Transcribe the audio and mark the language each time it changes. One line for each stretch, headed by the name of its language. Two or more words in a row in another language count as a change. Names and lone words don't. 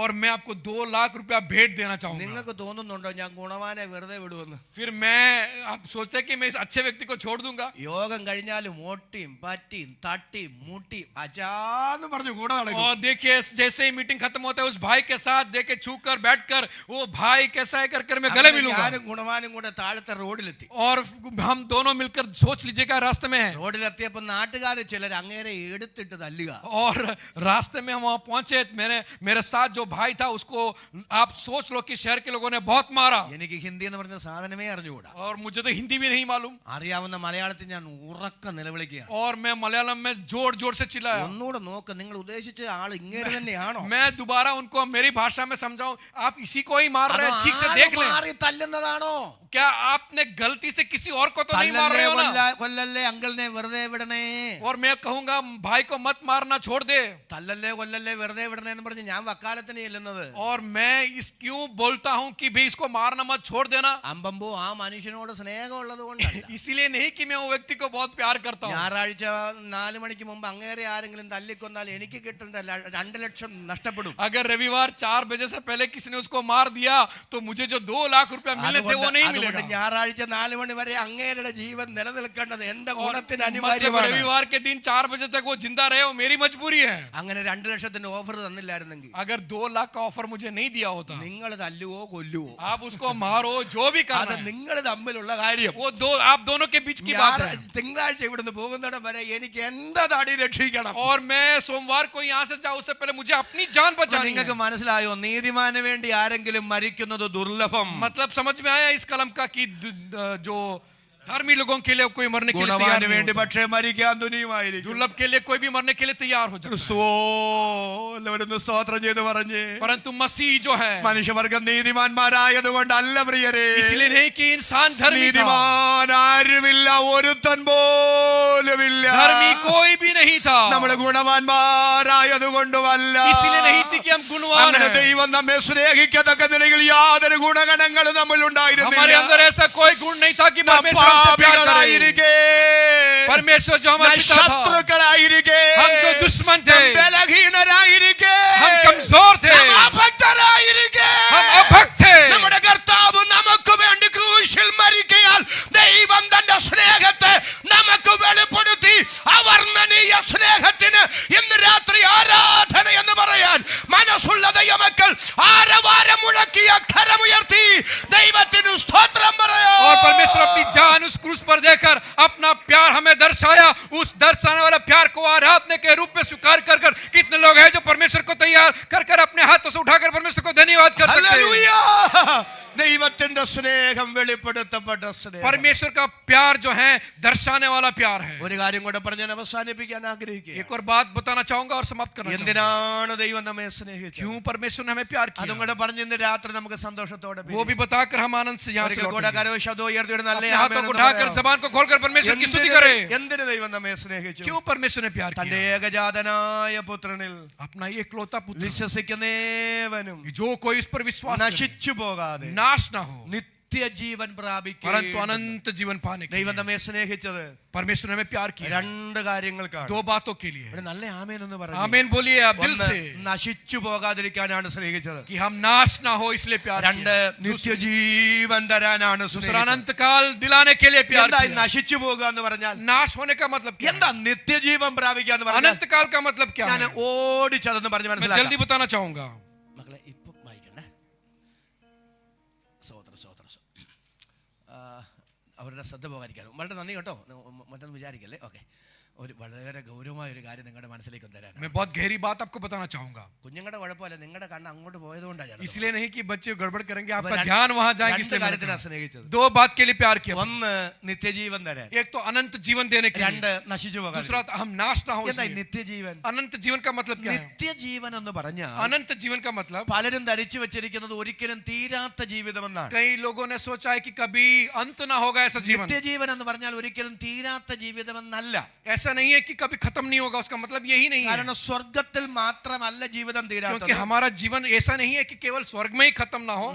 Hindi: और मैं आपको 2 लाख रुपया भेंट देना चाहूंगा.
Malayalam: നിങ്ങൾക്ക് തോന്നുന്നുണ്ടോ ഞാൻ ഗുണവാനെ വെറുതെ വിടുമെന്ന്?
Hindi: फिर मैं, आप सोचते हैं कि मैं इस अच्छे व्यक्ति को छोड़ दूंगा?
Malayalam: യോഗം കഴിഞ്ഞാലും ഓട്ടിയും പറ്റിയും തട്ടിയും മുട്ടിയും അച്ചാന്ന് പറഞ്ഞു കൂടെ നടക്കും.
Hindi: और देखिए जैसे ही मीटिंग खत्म होता है उस भाई के साथ देखे छूकर बैठकर वो भाई कैसा है कर मैं गले मिलूंगा.
Malayalam: ഞാനും ഗുണവാനും കൂടെ താഴത്തെ റോഡിലെത്തി.
Hindi: और हम दोनों मिलकर सोच लीजिएगा रास्ते में है.
Malayalam: റോഡിലെത്തിയപ്പോ നാട്ടുകാർ ചിലർ അങ്ങേരെ എടുത്തിട്ട് തല്ലുക.
Hindi: और रास्ते में हम वहां पहुंचे, मेरे साथ जो भाई था उसको आप सोच लो कि शहर के लोगों ने बहुत मारा.
Malayalam: എനിക്ക് ഹിന്ദി എന്ന് പറഞ്ഞ സാധനമേ അറിഞ്ഞുകൂടാ.
Hindi: और मुझे तो हिंदी भी नहीं मालूम.
Malayalam: അറിയാവുന്ന മലയാളത്തിൽ ഞാൻ ഉറക്ക നിലവിളിക്കുകയാണ്.
Hindi: और मैं मलयालम में जोर जोर से चिल्लाया.
Malayalam: ഒന്നുകൂടെ നോക്ക്, നിങ്ങൾ ഉദ്ദേശിച്ച ആൾ ഇങ്ങനെ തന്നെയാണോ?
Hindi: मैं दोबारा उनको मेरी भाषा में समझाऊं, आप इसी को ही मार रहे हैं, ठीक से देख लें.
Malayalam: മാറി തല്ലുന്നതാണോ?
Hindi: क्या आपने गलती से किसी और को तो नहीं मार रहे हो ना?
Malayalam: കൊല്ലല്ലേ അങ്കിളിനെ വെറുതെ വിടണേ.
Hindi: और मैं कहूंगा भाई को मत मारना, छोड़ दे.
Malayalam: തല്ലല്ലേ കൊല്ലല്ലേ വെറുതെ വിടണേ എന്ന് പറഞ്ഞ് ഞാൻ വക്കാലത്തിന് ചെല്ലുന്നത്.
Hindi: और मैं इस क्यों बोलता हूं कि भाई इसको मारना मत, छोड़ देना?
Malayalam: അമ്പമ്പോ ആ മനുഷ്യനോട് സ്നേഹമുള്ളത് കൊണ്ടല്ല.
Hindi: इसीलिए नहीं कि मैं वो व्यक्ति को बहुत प्यार करता हूं.
Malayalam: ഞായറാഴ്ച 4 മണിക്ക് മുമ്പ് അങ്ങേരെ ആരെങ്കിലും തല്ലിക്കൊന്നാൽ എനിക്ക് കിട്ടേണ്ട 2 ലക്ഷം നഷ്ടപ്പെടും.
Hindi: अगर रविवार 4 बजे से पहले किसी ने उसको मार दिया तो मुझे जो 2 लाख रुपया मिलने थे वो नहीं
Malayalam: അതുകൊണ്ട്
Hindi: मिलेगा.
Malayalam: ഞായറാഴ്ച 4 മണി വരെ അങ്ങേരുടെ ജീവൻ നിലനിൽക്കേണ്ടത് എന്റെ
Hindi: और
Malayalam: ഗുണത്തിന്
Hindi: मतलब
Malayalam: അനിവാര്യമാണ്.
Hindi: रविवार के दिन 4 बजे तक वो जिंदा रहे, वो मेरी मजबूरी है.
Malayalam: അങ്ങനെ 2 ലക്ഷത്തിന്റെ ഓഫർ തന്നില്ലായിരുന്നെങ്കിൽ
Hindi: अगर 2 लाख का ऑफर मुझे नहीं दिया होता,
Malayalam: നിങ്ങൾ തല്ലുവോ കൊല്ലുവോ
Hindi: आप उसको मारो, जो भी
Malayalam: അത്
Hindi: करना है,
Malayalam: നിങ്ങൾ തമ്മിലുള്ള കാര്യം.
Hindi: वो दो आप दोनों के बीच की बात है.
Malayalam: തിങ്കളാഴ്ച ഇവിടുന്ന് പോകുന്നിടം വരെ എനിക്ക് എന്റെ തടി രക്ഷിക്കണം.
Hindi: और मैं सोमवार को यहाँ से जाऊँ उससे पहले मुझे अपनी जान बचानी
Malayalam: നിങ്ങൾക്ക്
Hindi: है.
Malayalam: മനസ്സിലായോ? നീതിമാന് വേണ്ടി ആരെങ്കിലും മരിക്കുന്നത് ദുർലഭം.
Hindi: मतलब समझ में आया इस कलम का कि जो धर्मी लोगों के लिए कोई मरने के लिए तैयार
Malayalam: ഗുണവാന്
Hindi: नहीं
Malayalam: വേണ്ടി
Hindi: होता.
Malayalam: പക്ഷേ മരിക്കാൻ തുനിയുമായിരിക്കും.
Hindi: दुर्लभ के लिए कोई भी मरने के लिए तैयार हो जाता है.
Malayalam: ക്രിസ്തുവോ എല്ലാവരും സ്തോത്രം ചെയ്ത് പറഞ്ഞേ.
Hindi: परंतु मसीह जो है,
Malayalam: മനുഷ്യവർഗം നീതിമാന്മാരായതുകൊണ്ടല്ല പ്രിയരേ.
Hindi: इसलिए नहीं कि इंसान धर्मी था.
Malayalam: നീതിമാൻ ആരുമില്ല, ഒരുത്തൻ പോലുമില്ല.
Hindi: धर्मी कोई भी नहीं था.
Malayalam: നമ്മൾ ഗുണവാന്മാരായതുകൊണ്ടുമല്ല.
Hindi: इसलिए नहीं थी कि हम गुणवान
Malayalam: അങ്ങനെ
Hindi: हैं.
Malayalam: ദൈവം നമ്മെ സ്നേഹിക്കത്തക്ക നിലയിൽ യാതൊരു ഗുണഗണങ്ങളും നമ്മൾ
Hindi: हमारे
Malayalam: ഉണ്ടായിരുന്നില്ല.
Hindi: अंदर ऐसा कोई गुण नहीं था कि
Malayalam: നാം
Hindi: परमेश्वर हमसे प्यार करे.
Malayalam: പാപികളായിരിക്കെ,
Hindi: परमेश्वर जो
Malayalam: നാം
Hindi: हमारे पिता था,
Malayalam: ശത്രുക്കളായിരിക്കെ,
Hindi: हम जो दुश्मन थे,
Malayalam: നാം ബലഹീനരായിരിക്കെ,
Hindi: हम कमजोर थे,
Malayalam: നാം അഭക്തരായിരിക്കെ, हम अभक्त थे. നമ്മുടെ കർത്താവ് നമുക്ക് വേണ്ടി ക്രൂശിൽ മരിക്കയാൽ ദൈവം തന്റെ സ്നേഹത്തെ നമുക്ക് വെളിപ്പെടുത്തി. അവർണ്ണനീയ സ്നേഹത്തിന് ഇന്ന് രാത്രി ആരാധന എന്ന് പറയാൻ മനസ്സുള്ള ദൈവമക്കൾ ആരവാരം മുഴക്കിയ കരമുയർത്തി ദൈവത്തിന് സ്തോത്രം പറയാം.
Hindi: और परमेश्वर अपनी जान उस क्रूस पर देकर अपना प्यार हमें दर्शाया. उस दर्शाने वाला प्यार को आराधना के रूप में स्वीकार कर कर कितने लोग हैं जो परमेश्वर को तैयार कर कर अपने हाथों से उठाकर परमेश्वर को धन्यवाद कर सकते हैं.
Malayalam: ഹല്ലേലൂയ. ദൈവത്തിന്റെ സ്നേഹം വെളിപ്പെടുത്തപ്പെട്ട സ്നേഹം.
Hindi: परमेश्वर का प्यार जो है दर्शाने वाला प्यार है.
Malayalam: ഒരു കാര്യം കൂടെ പറഞ്ഞ് ഞാൻ അവസാനിപ്പിക്കാൻ ആഗ്രഹിക്കുക.
Hindi: एक और बात बताना चाहूंगा और समाप्त करना चाहूंगा.
Malayalam: എന്തിനാണ് ദൈവം നമ്മെ സ്നേഹിച്ചത്?
Hindi: क्यों परमेश्वर ने हमें प्यार
Malayalam: അതും
Hindi: किया,
Malayalam: കൂടെ പറഞ്ഞ് ഇന്ന് രാത്രി നമുക്ക് സന്തോഷത്തോടെ
Hindi: वो भी बताकर हम आनंद से यहाँ से
Malayalam: ഒരിക്കൽ കൂടെ
Hindi: लौटेंगे.
Malayalam: കരോ ശബ്ദം ഉയർത്തിയിട്ട് നല്ല
Hindi: अपने हाथों
Malayalam: ആമേൻ
Hindi: को
Malayalam: എന്ന്
Hindi: उठाकर
Malayalam: പറയാം.
Hindi: जबान को खोलकर परमेश्वर की स्तुति करें.
Malayalam: എന്തിന് ദൈവം നമ്മെ സ്നേഹിച്ചു?
Hindi: क्यों परमेश्वर ने प्यार
Malayalam: തന്റെ
Hindi: किया?
Malayalam: ഏകജാതനായ പുത്രനിൽ
Hindi: अपना एकलौता पुत्र,
Malayalam: വിശ്വസിക്കുന്നേവനും
Hindi: जो कोई इस पर विश्वास करे,
Malayalam: നശിച്ചു പോകാതെ
Hindi: नाश ना हो
Malayalam: നിത്യജീവൻ പ്രാപിക്കും.
Hindi: परंतु अनंत जीवन पाने के
Malayalam: ദൈവം
Hindi: लिए
Malayalam: നമ്മെ സ്നേഹിച്ചത്
Hindi: परमेश्वर ने हमें प्यार किया
Malayalam: 2 കാര്യങ്ങൾക്കാണ്.
Hindi: 2 बातों के लिए.
Malayalam: ഇവിടെ നല്ല ആമേൻ എന്ന് പറഞ്ഞു.
Hindi: आमीन बोलिए आप दिल
Malayalam: ഒന്ന്,
Hindi: से
Malayalam: നശിച്ചു പോകാതിരിക്കാനാണ് സ്നേഹിച്ചത്.
Hindi: कि हम नाश ना हो इसलिए प्यार 2 किया.
Malayalam: നിത്യജീവൻ തരാനാണ്
Hindi: दूसरा
Malayalam: സ്നേഹിച്ചത്.
Hindi: अनंत काल दिलाने के लिए प्यार
Malayalam: എന്താ
Hindi: किया.
Malayalam: നശിച്ചു പോകുക എന്ന് പറഞ്ഞാൽ?
Hindi: नाश होने का मतलब क्या
Malayalam: എന്താ
Hindi: है?
Malayalam: നിത്യജീവൻ പ്രാപിക്കുക എന്ന് പറഞ്ഞാൽ?
Hindi: अनंत काल का मतलब क्या
Malayalam: ഞാൻ
Hindi: है?
Malayalam: ഓടിച്ചതെന്ന് പറഞ്ഞ്
Hindi: मैं
Malayalam: മനസ്സിലാക്കാം.
Hindi: जल्दी बताना चाहूंगा.
Malayalam: മക്കളെ ഇപ്പൊ വായിക്കണ്ടേ? അവരുടെ ശ്രദ്ധ പോകാതിരിക്കാനും വളരെ നന്ദി കേട്ടോ. മറ്റൊന്നും വിചാരിക്കല്ലേ. ഓക്കെ, ഒരു വളരെ ഗൗരവമായ ഒരു കാര്യം നിങ്ങളുടെ മനസ്സിലേക്ക് തരാൻ.
Hindi: मैं बहुत गहरी बात आपको बताना चाहूंगा.
Malayalam: കുഞ്ഞുങ്ങളുടെ കുഴപ്പമില്ല, നിങ്ങളുടെ കണ്ണ് അങ്ങോട്ട് പോയതുകൊണ്ടാണ്.
Hindi: इसलिए नहीं कि बच्चे गड़बड़ करेंगे, आपका ध्यान वहां जाएगा इसलिए मैंने
Malayalam: കാര്യത്തിനാണ്
Hindi: कहा.
Malayalam: സ്നേഹിച്ചത്.
Hindi: 2 बात के लिए प्यार किया.
Malayalam: ഒന്ന് നിത്യജീവൻ തരാൻ,
Hindi: एक तो अनंत जीवन देने के लिए,
Malayalam: 2 നശിച്ചു പോകാൻ.
Hindi: दूसरा हम नाश ना हो
Malayalam: എന്താ
Hindi: इसलिए.
Malayalam: നിത്യജീവൻ?
Hindi: अनंत जीवन का मतलब क्या है?
Malayalam: നിത്യജീവൻ എന്ന് പറഞ്ഞാൽ
Hindi: अनंत जीवन का मतलब
Malayalam: പലരും ധരിച്ചു വെച്ചിരിക്കുന്നത് ഒരിക്കലും തീരാത്ത ജീവിതമെന്നാണ്.
Hindi: कई लोगों ने सोचा है कि कभी अंत ना होगा ऐसा जीवन.
Malayalam: നിത്യജീവൻ എന്ന് പറഞ്ഞാൽ ഒരിക്കലും തീരാത്ത ജീവിതമെന്നല്ല.
Hindi: ऐसा ऐसा नहीं है कि कभी खत्म नहीं होगा, उसका मतलब यही नहीं है,
Malayalam: കാരണം സ്വർഗത്തിൽ മാത്രമല്ല ജീവിതം
Hindi: क्योंकि
Malayalam: തീരാത്തത്,
Hindi: हमारा जीवन ऐसा नहीं है कि केवल स्वर्ग में ही खत्म ना हो,